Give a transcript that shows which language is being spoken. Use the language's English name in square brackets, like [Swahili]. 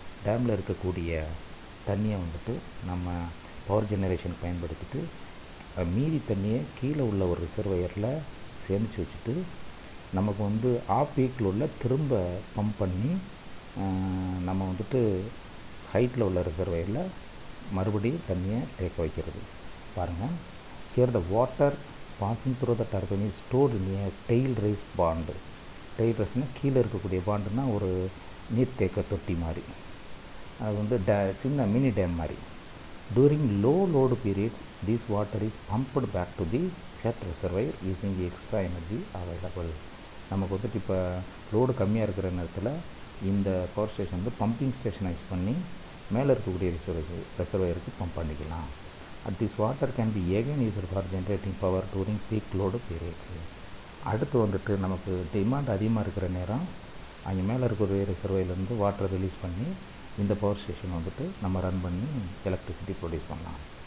[Tamil] டேமில் இருக்கக்கூடிய தண்ணியை வந்துட்டு நம்ம பவர் ஜெனரேஷன் பயன்படுத்திட்டு மீதி தண்ணியை கீழே உள்ள ஒரு ரிசர்வயரில் சேமித்து வச்சுட்டு நமக்கு வந்து ஆஃப் வீக்கில் உள்ள திரும்ப பம்ப் பண்ணி நம்ம வந்துட்டு ஹைட்டில் உள்ள ரிசர்வயரில் மறுபடியும் தண்ணியை தேக்க வைக்கிறது. [English] பாருங்கள், here the water passing through the turbine is stored in a tail race pond. [Tamil] Tail ரைஸ்னால் கீழே இருக்கக்கூடிய பாண்டுனா ஒரு நீர்த்தேக்க தொட்டி மாதிரி, அது வந்து சின்ன மினி டேம் மாதிரி. [English] During low load periods, this water is pumped back to the head reservoir using the extra energy available. [Tamil] நமக்கு வந்துட்டு இப்போ லோடு கம்மியாக இருக்கிற நேரத்தில் இந்த பவர் ஸ்டேஷன் வந்து பம்பிங் ஸ்டேஷனை யூஸ் பண்ணி மேலே இருக்கக்கூடிய ரிசர்வயருக்கு பம்ப் பண்ணிக்கலாம். [English] This water can be again used for generating power during peak load periods. [Tamil] அடுத்து வந்துட்டு நமக்கு டிமாண்ட் அதிகமாக இருக்கிற நேரம் அங்கே மேலே இருக்கக்கூடிய ரிசர்வயர்லேருந்து வாட்டரை ரிலீஸ் பண்ணி இந்த பவர் ஸ்டேஷன் வந்துட்டு நம்ம ரன் பண்ணி எலக்ட்ரிசிட்டி ப்ரொடியூஸ் பண்ணலாம்.